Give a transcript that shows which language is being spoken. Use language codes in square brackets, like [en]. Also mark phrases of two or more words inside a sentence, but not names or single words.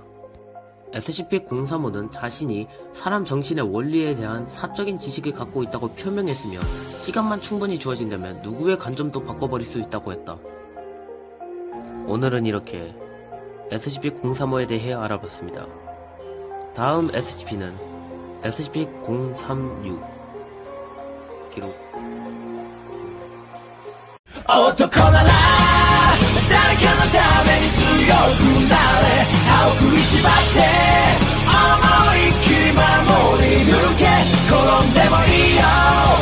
[ko] SCP-035는 자신이 사람 정신의 원리에 대한 사적인 지식을 갖고 있다고 표명했으며 시간만 충분히 주어진다면 누구의 관점도 바꿔버릴 수 있다고 했다. 오늘은 이렇게 SCP-035에 대해 알아봤습니다. 다음 SCP는 SCP-036 기록. [ja] 어떡하나 誰かのために強くなれ青く縛って思いっきり守り抜け転んでもいいよ